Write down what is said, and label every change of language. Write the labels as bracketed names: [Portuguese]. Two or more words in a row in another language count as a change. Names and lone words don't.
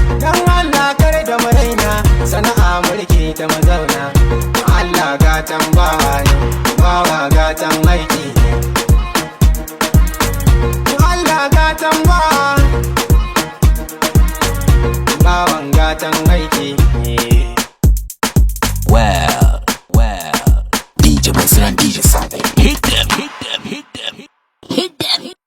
[Hausa] Dan Allah kar da mu raina, sana'a mulki ta mu zauna. Allah gatan bawa ne, bawa gatan aiki ne. Allah gatan bawa, bawan gatan aiki ne. [English] Well, well, D J Mansur and D J Sabe. Hit them, hit them, hit them, hit them.